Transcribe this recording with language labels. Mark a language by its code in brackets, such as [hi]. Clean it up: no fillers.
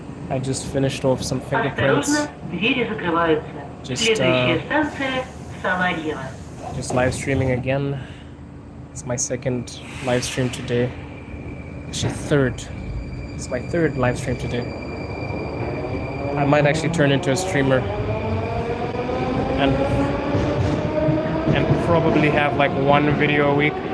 [en] I just finished off some fingerprints. [ru] Осторожно, двери закрываются. Следующая станция Саларьево. [en] Just live streaming again. It's my second live stream today. Actually, third. It's my third live stream today. I might actually turn into a streamer and probably have like one video a week.